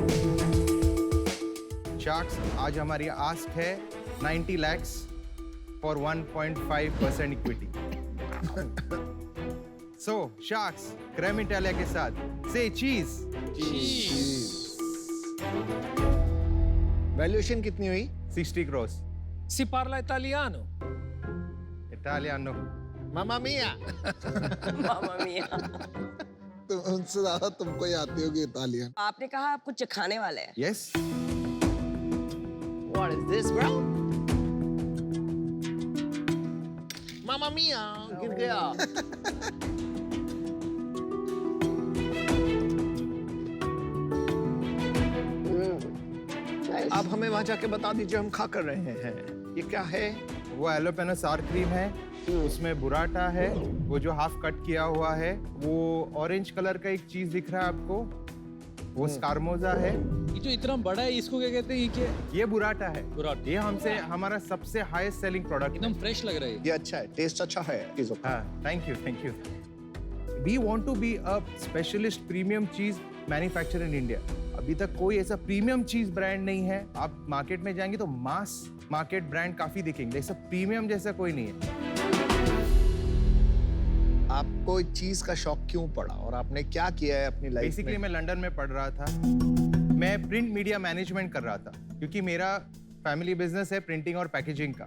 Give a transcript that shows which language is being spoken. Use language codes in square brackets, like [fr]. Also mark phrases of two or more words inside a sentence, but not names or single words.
[hi] शार्क्स, आज हमारी आस्क है 90 lakhs [en] for 1.5% equity. so sharks, [hi] क्रेम इटालिया के साथ से चीज। वैल्यूएशन कितनी हुई? 60 crores। [it] Si parla italiano? इटालियानो। mamma mia. mamma mia. [hi] तो उनसे ज्यादा तुमको ही आती होगी इटालियन। आपने कहा आप कुछ खाने वाले हैं। यस। [en] What is this, bro? [it] mamma mia, [hi] गिर गया। अब हमें वहां जाके बता दीजिए हम खा कर रहे हैं। ये क्या है? वो [en] jalapeño sour cream [hi] है, उसमें बुराटा है, वो जो [en] half cut [hi] किया हुआ है, वो [en] orange color [hi] का एक चीज दिख रहा है आपको, वो स्कारमोजा है। ये जो इतना बड़ा है इसको क्या कहते हैं? ये क्या है? ये बुराटा है। बुराटा। ये हमसे हमारा सबसे [en] highest selling product [hi] एकदम फ्रेश लग रहा है। ये अच्छा है, टेस्ट अच्छा है चीजों का। हाँ, [en] thank you. We want to be a specialist premium cheese manufacturer in India. [hi] अभी तक कोई ऐसा [en] premium cheese brand [hi] नहीं है। आप मार्केट में जाएंगे तो [en] mass market brand [hi] काफी दिखेंगे, ऐसा प्रीमियम जैसा कोई नहीं है। आपको इस चीज का शौक क्यों पड़ा और आपने क्या किया है अपनी लाइफ में? बेसिकली मैं लंदन में पढ़ रहा था, मैं [en] print media management [hi] कर रहा था क्योंकि मेरा [en] family business [hi] है प्रिंटिंग और पैकेजिंग का।